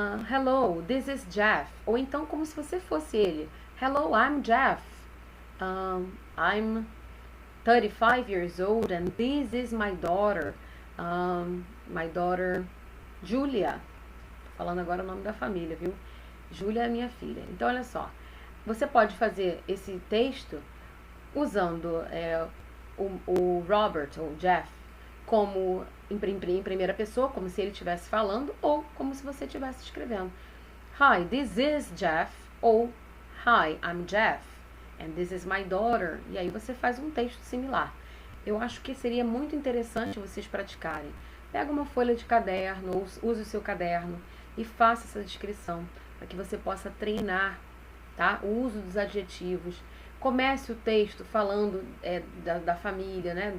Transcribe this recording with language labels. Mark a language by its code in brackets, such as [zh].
[en] Hello, this is Jeff. [pt] Ou então como se você fosse ele. [en] Hello, I'm Jeff. I'm 35 years old and this is my daughter. My daughter Julia. [pt] Tô falando agora o nome da família, viu? Julia é minha filha. Então, olha só. Você pode fazer esse texto usando o Robert ou Jeff como em primeira pessoa, como se ele estivesse falando, ou como se você estivesse escrevendo. [en] Hi, this is Jeff, ou Hi, I'm Jeff, and this is my daughter. [pt] E aí você faz um texto similar. Eu acho que seria muito interessante vocês praticarem. Pega uma folha de caderno, ou use o seu caderno e faça essa descrição, para que você possa treinar, tá? O uso dos adjetivos. Comece o texto falando da família, né?